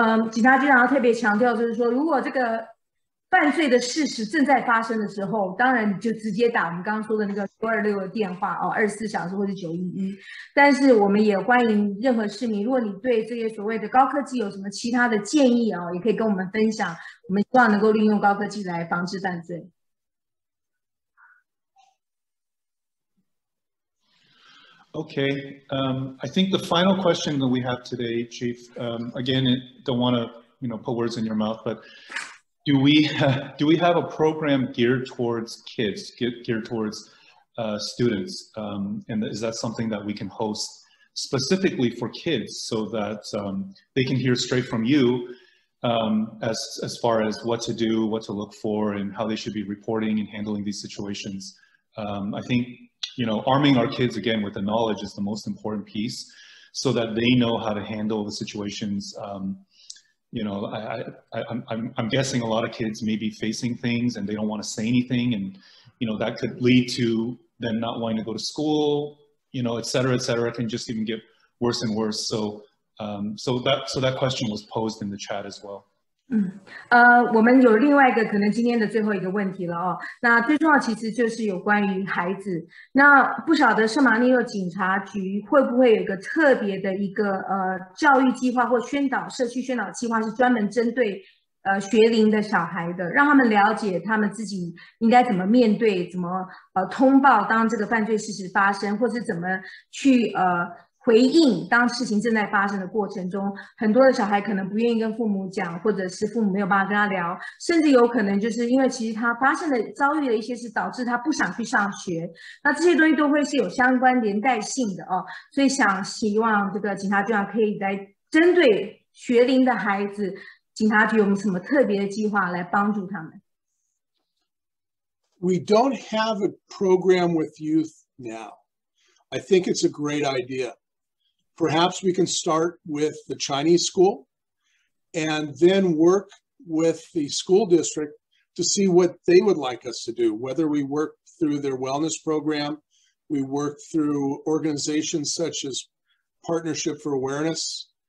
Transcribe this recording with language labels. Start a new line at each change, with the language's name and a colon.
Chinese: 警察局长要特别强调，就是说，如果这个犯罪的事实正在发生的时候，当然你就直接打我们刚刚说的那个926的电话24小时或者911。但是我们也欢迎任何市民，如果你对这些所谓的高科技有什么其他的建议也可以跟我们分享。我们希望能够利用高科技来防治犯罪。
English: Okay, I think the final question that we have today, Chief, again, don't want to put words in your mouth, but do we have a program geared towards kids, geared towards students, and is that something that we can host specifically for kids so that they can hear straight from you as far as what to do, what to look for, and how they should be reporting and handling these situations? I think arming our kids again with the knowledge is the most important piece, so that they know how to handle the situations. I'm guessing a lot of kids may be facing things and they don't want to say anything, and that could lead to them not wanting to go to school, et cetera, it can just even get worse and worse. So that question was posed in the chat as well.
Chinese: 我们有另外一个可能今天的最后一个问题了那最重要其实就是有关于孩子。那不晓得圣马力诺警察局会不会有一个特别的一个教育计划或社区宣导计划，是专门针对学龄的小孩的，让他们了解他们自己应该怎么面对，怎么通报当这个犯罪事实发生，或是怎么去回应当事情正在发生的过程中。很多的小孩可能不愿意跟父母讲，或者是父母没有办法跟他聊，甚至有可能就是因为其实他发生的遭遇的一些事导致他不想去上学，那这些东西都会是有相关连带性的所以希望这个警察局长可以来针对学龄的孩子，警察局有没有什么特别的计划来帮助他们？
English: We don't have a program with youth now. I think it's a great idea. Perhaps we can start with the Chinese school and then work with the school district to see what they would like us to do, whether we work through their wellness program, we work through organizations such as Partnership for Awareness.